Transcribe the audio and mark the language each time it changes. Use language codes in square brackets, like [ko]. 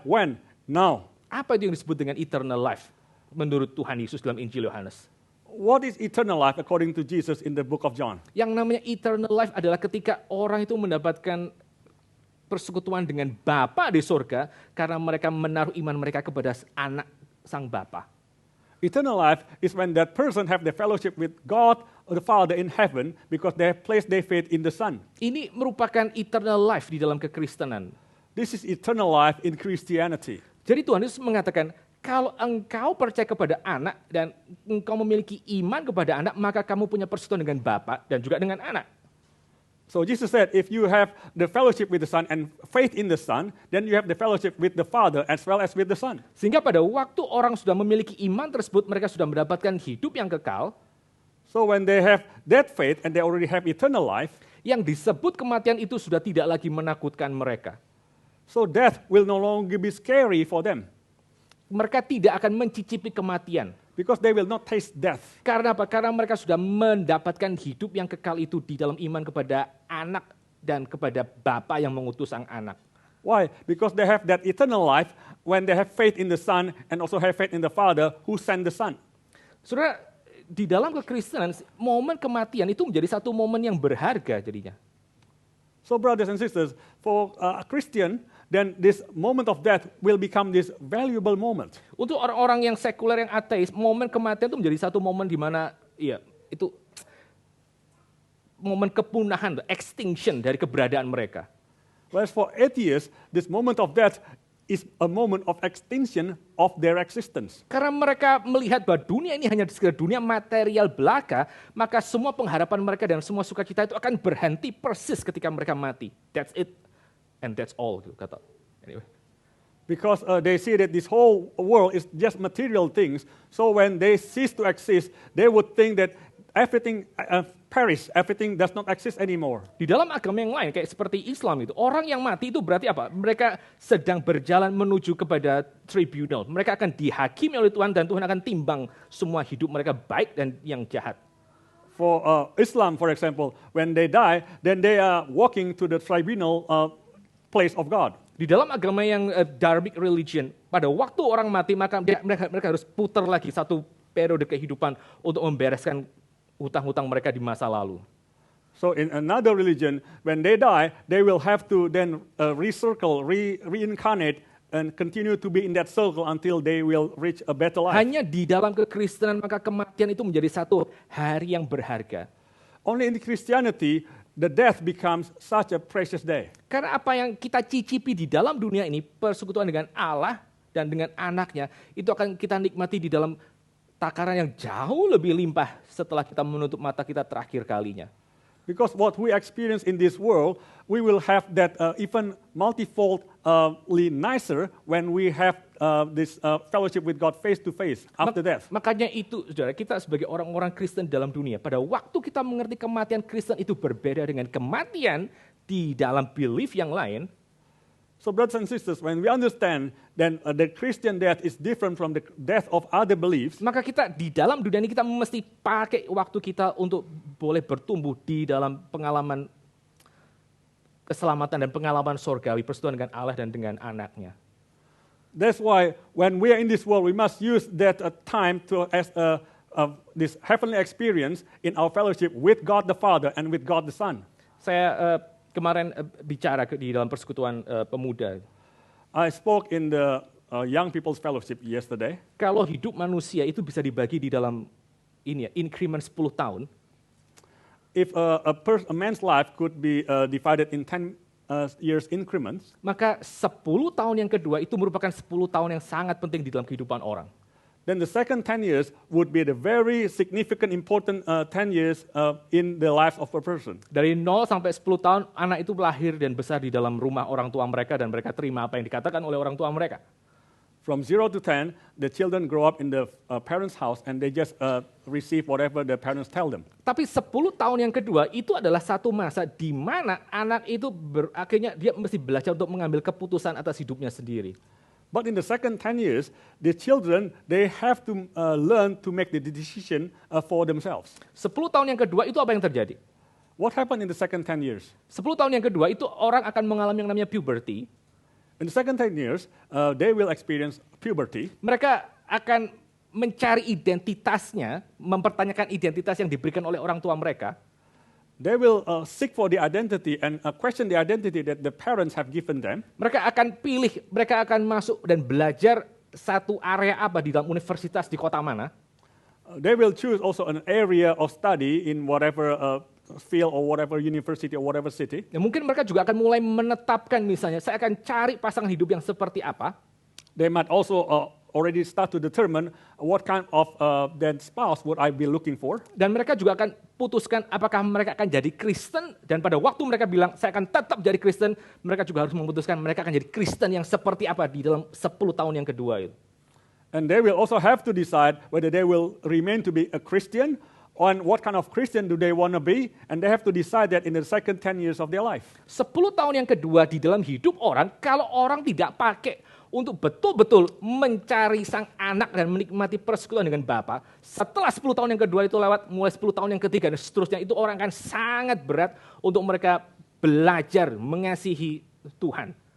[en] When? Now. [id] Apa itu yang disebut dengan eternal life menurut Tuhan Yesus dalam Injil Yohanes? [en] What is eternal life according to Jesus in the book of John? [id] Yang namanya eternal life adalah ketika orang itu mendapatkan persekutuan dengan Bapa di surga karena mereka menaruh iman mereka kepada anak sang Bapa. [en] Eternal life is when that person have the fellowship with God the Father in heaven because they have placed their faith in the Son. [id] Ini merupakan eternal life di dalam kekristenan. [en] This is eternal life in Christianity. [id] Jadi Tuhan Yesus mengatakan, kalau engkau percaya kepada anak dan engkau memiliki iman kepada anak, maka kamu punya persekutuan dengan Bapa dan juga dengan anak. [en] So Jesus said, if you have the fellowship with the Son and faith in the Son, then you have the fellowship with the Father as well as with the Son. [id] Sehingga pada waktu orang sudah memiliki iman tersebut, mereka sudah mendapatkan hidup yang kekal. [en] So when they have that faith and they already have eternal life, [id] yang disebut kematian itu sudah tidak lagi menakutkan mereka. [en] So death will no longer be scary for them. [id] Mereka tidak akan mencicipi kematian. [en] Because they will not taste death. [id] Karena apa? Karena mereka sudah mendapatkan hidup yang kekal itu di dalam iman kepada anak dan kepada Bapa yang mengutus sang anak. [en] Why? Because they have that eternal life when they have faith in the Son and also have faith in the Father who sent the Son. [id] Saudara, di dalam kekristenan, momen kematian itu menjadi satu momen yang berharga jadinya. [en] So brothers and sisters, for a Christian, then this moment of death will become this valuable moment. [id] Untuk orang-orang yang sekuler, yang ateis, momen kematian itu menjadi satu momen di mana ya, itu momen kepunahan, extinction dari keberadaan mereka. [en] Whereas for atheists, this moment of death is a moment of extinction of their existence. [id] Karena mereka melihat bahwa dunia ini hanya sekedar dunia material belaka, maka semua pengharapan mereka dan semua sukacita itu akan berhenti persis ketika mereka mati. [en] That's it. And that's all, [id] gitu kata. [en] Anyway. Because they see that this whole world is just material things. So when they cease to exist, they would think that everything perish, everything does not exist anymore. [id] Di dalam agama yang lain, kayak seperti Islam itu, orang yang mati itu berarti apa? Mereka sedang berjalan menuju kepada tribunal. Mereka akan dihakimi oleh Tuhan dan Tuhan akan timbang semua hidup mereka baik dan yang jahat. [en] For Islam, for example, when they die, then they are walking to the tribunal place of God. [id] Di dalam agama yang Dharmic religion, pada waktu orang mati maka mereka harus putar lagi satu periode kehidupan untuk membereskan hutang-hutang mereka di masa lalu. [en] So in another religion, when they die, they will have to then recircle, reincarnate and continue to be in that circle until they will reach a better life. [id] Hanya di dalam kekristenan maka kematian itu menjadi satu hari yang berharga. [en] Only in Christianity, the death becomes such a precious day. [id] Karena apa yang kita cicipi di dalam dunia ini, persekutuan dengan Allah dan dengan anaknya, itu akan kita nikmati di dalam takaran yang jauh lebih limpah setelah kita menutup mata kita terakhir kalinya. [en] Because what we experience in this world, we will have that even multifoldly nicer when we have this fellowship with God face to face after death. [id] Makanya itu, saudara, kita sebagai orang-orang Kristen dalam dunia, pada waktu kita mengerti kematian Kristen itu berbeda dengan kematian di dalam belief yang lain. [en] So brothers and sisters, when we understand then the Christian death is different from the death of other beliefs, [id] Maka kita di dalam dunia ini kita mesti pakai waktu kita untuk boleh bertumbuh di dalam pengalaman keselamatan dan pengalaman sorgawi, persekutuan dengan Allah dan dengan anaknya. [en] that's why when we are in this world, we must use that time to as this heavenly experience in our fellowship with God the Father and with God the Son. [id] Saya kemarin bicara di dalam persekutuan pemuda. [en] I spoke in the Young People's Fellowship yesterday. [id] Kalau hidup manusia itu bisa dibagi di dalam ini ya, increment 10 tahun, [en] If a man's life could be divided in 10 years increments, [id] maka 10 tahun yang kedua itu merupakan 10 tahun yang sangat penting di dalam kehidupan orang. [en] then the second 10 years would be the very significant, important 10 years in the life of a person. [id] Dari 0 sampai 10 tahun, anak itu lahir dan besar di dalam rumah orang tua mereka dan mereka terima apa yang dikatakan oleh orang tua mereka. [en] From 0 to 10, the children grow up in the parents' house and they just receive whatever the parents tell them. [id] Tapi 10 tahun yang kedua itu adalah satu masa di mana anak itu akhirnya dia mesti belajar untuk mengambil keputusan atas hidupnya sendiri. [en] But in the second 10 years, the children, they have to learn to make the decision for themselves. [id] 10 tahun yang kedua itu apa yang terjadi? [en] What happened in the second 10 years? [id] 10 tahun yang kedua itu orang akan mengalami yang namanya puberty. [en] In the second 10 years, they will experience puberty. [id] Mereka akan mencari identitasnya, mempertanyakan identitas yang diberikan oleh orang tua mereka. [en] They will seek for the identity and question the identity that the parents have given them. [id] Mereka akan pilih, mereka akan masuk dan belajar satu area apa di dalam universitas di kota mana. [en] They will choose also an area of study in whatever field or whatever university or whatever city. [id] Ya, mungkin mereka juga akan mulai menetapkan misalnya, saya akan cari pasangan hidup yang seperti apa. [en] They might also already start to determine what kind of that spouse would I be looking for. [id] Dan mereka juga akan putuskan apakah mereka akan jadi Kristen, dan pada waktu mereka bilang saya akan tetap jadi Kristen, mereka juga harus memutuskan mereka akan jadi Kristen yang seperti apa di dalam 10 tahun yang kedua itu. [en] And they will also have to decide whether they will remain to be a Christian on what kind of Christian do they want to be, and they have to decide that in the second 10 years of their life. [id] 10 tahun yang kedua di dalam hidup orang, kalau orang tidak pakai untuk betul-betul mencari sang anak dan menikmati persekutuan dengan Bapa, setelah 10 tahun yang kedua itu lewat, mulai 10 tahun yang ketiga dan seterusnya, itu orang akan sangat berat untuk mereka belajar mengasihi Tuhan.